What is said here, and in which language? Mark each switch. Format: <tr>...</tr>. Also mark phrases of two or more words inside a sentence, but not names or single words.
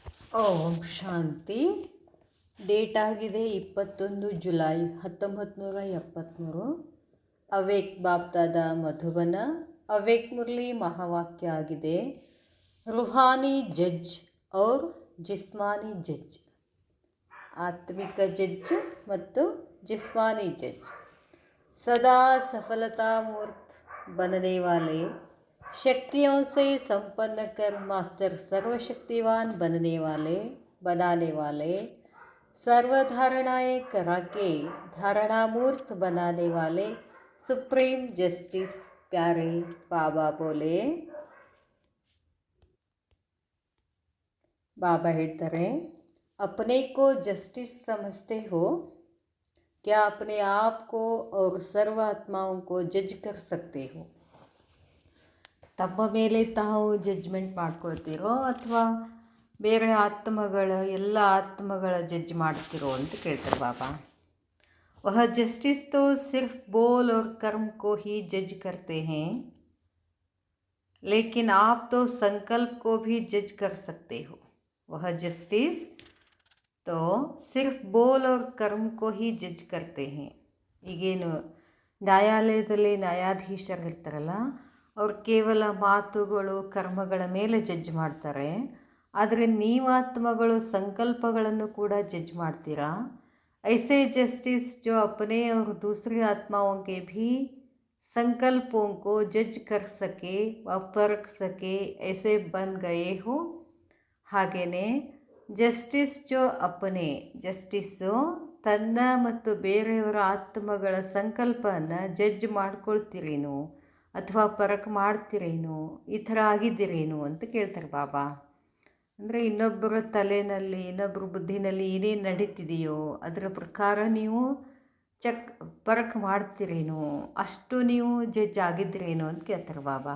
<kn>ಓಂ ಶಾಂತಿ. ಡೇಟ್ ಆಗಿದೆ 21 ಜುಲೈ 1973. ಅವೇಕ್ ಬಾಪ್ದಾದ ಮಧುಬನ. ಅವೇಕ್ ಮುರಳಿ ಮಹಾವಾಕ್ಯ ಆಗಿದೆ,</kn> <hi>रूहानी जज और जिस्मानी जज.</hi> <kn>ಆತ್ಮಿಕ ಜಡ್ಜ್ ಮತ್ತು</kn> <hi>जिस्मानी जज सदा सफलता मूर्त बनने वाले, शक्तियों से संपन्न कर मास्टर सर्वशक्तिवान बनाने वाले, सर्वधारणाएं करा के धारणामूर्त बनाने वाले सुप्रीम जस्टिस प्यारे बाबा बोले. बाबा ಹೇಳ್ತಾರೆ, अपने को जस्टिस समझते हो क्या? अपने आप को और सर्व आत्माओं को जज कर सकते हो?</hi> <kn>ತಮ್ಮ ಮೇಲೆ ತಾವು ಜಡ್ಜ್ಮೆಂಟ್ ಮಾಡ್ಕೊಳ್ತೀರೋ ಅಥವಾ ಬೇರೆ ಎಲ್ಲ ಆತ್ಮಗಳ ಜಡ್ಜ್ ಮಾಡ್ತಿರೋ ಅಂತ ಕೇಳ್ತಾರೆ ಬಾಬಾ.</kn> <hi>वह जस्टिस तो सिर्फ बोल और कर्म को ही जज करते हैं, लेकिन आप तो संकल्प को भी जज कर सकते हो. वह जस्टिस तो सिर्फ बोल और कर्म को ही जज करते हैं.</hi> <kn>ಈಗೇನು ನ್ಯಾಯಾಲಯದಲ್ಲಿ ನ್ಯಾಯಾಧೀಶರು ಇರ್ತಾರಲ್ಲ, ಅವ್ರು ಕೇವಲ ಮಾತುಗಳು ಕರ್ಮಗಳ ಮೇಲೆ ಜಡ್ಜ್ ಮಾಡ್ತಾರೆ. ಆದರೆ ನೀವಾತ್ಮಗಳು ಸಂಕಲ್ಪಗಳನ್ನು ಕೂಡ ಜಡ್ಜ್ ಮಾಡ್ತೀರಾ.</kn> <hi>ऐसे जस्टिस जो अपने और दूसरी आत्माओं के भी संकल्पों को जज कर सके व परख सके, ऐसे बन गए हो.</hi> <kn>ಹಾಗೆಯೇ</kn> <hi>जस्टिस जो अपने,</hi> <kn>ಜಸ್ಟಿಸ್ಸು ತನ್ನ ಮತ್ತು ಬೇರೆಯವರ ಆತ್ಮಗಳ ಸಂಕಲ್ಪನ ಜಡ್ಜ್ ಮಾಡ್ಕೊಳ್ತೀರೇನು ಅಥವಾ ಪರಕ್ ಮಾಡ್ತೀರೇನು, ಈ ಥರ ಆಗಿದ್ದೀರೇನು ಅಂತ ಕೇಳ್ತಾರೆ ಬಾಬಾ. ಅಂದರೆ ಇನ್ನೊಬ್ಬರ ತಲೆಯಲ್ಲಿ ಇನ್ನೊಬ್ಬರ ಬುದ್ಧಿನಲ್ಲಿ ಏನೇನು ನಡೀತಿದೆಯೋ ಅದರ ಪ್ರಕಾರ ನೀವು ಪರಕ್ ಮಾಡ್ತೀರೇನು, ಅಷ್ಟು ನೀವು ಜಡ್ಜ್ ಆಗಿದ್ದೀರೇನು ಅಂತ ಕೇಳ್ತಾರೆ ಬಾಬಾ.</kn>